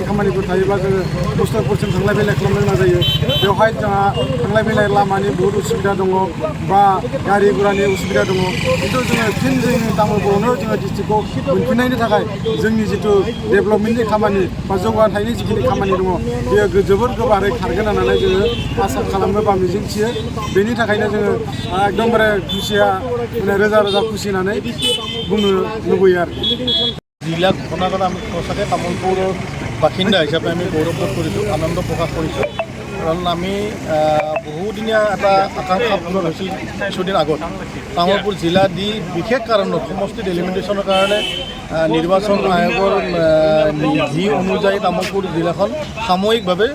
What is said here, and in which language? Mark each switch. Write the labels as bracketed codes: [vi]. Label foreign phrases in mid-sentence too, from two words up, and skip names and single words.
[brx] खामानिफोर थायोब्ला जोङो मुस्ताफपुरसिम थांलाय फैलाय खालामनो गोनां जायो बेवहाय जोंहा थांलाय फैलाय लामानि बहुद उसुबिदा दङ बा गारि गुरानि उसुबिदा दङ खिन्थु जोङो फिन जोंनि तामुलपुरावनो जोङो डिस्ट्रिक्टखौ मोनफिननायनि थाखाय जोंनि जिथु डेभेलपमेन्टनि खामानि बा जौगाथायनि जिखिनि खामानि दङ बेयो जोबोर गोबारै खारगोन होननानै जोङो आसा खालामो बा मिजिंथियो बेनि थाखायनो जोङो एकदमबारे खुसिया माने रोजा रोजा खुसि होननानै बुंनो लुबैयो आरो [as] जिल्ला ঘোষণা কৰা আমি সঁচাকৈ তামোলপুৰৰ বাসিন্দা হিচাপে আমি গৌৰৱবোধ কৰিছোঁ আনন্দ প্ৰকাশ কৰিছোঁ কাৰণ আমি বহুদিনীয়া এটা আকাংক্ষা পূৰণ হৈছিল কিছুদিন আগত তামোলপুৰ জিলা দি বিশেষ কাৰণত সমষ্টি ডেলিমিটেশ্যনৰ কাৰণে নিৰ্বাচন আয়োগৰ নীতি অনুযায়ী তামোলপুৰ জিলাখন সাময়িকভাৱে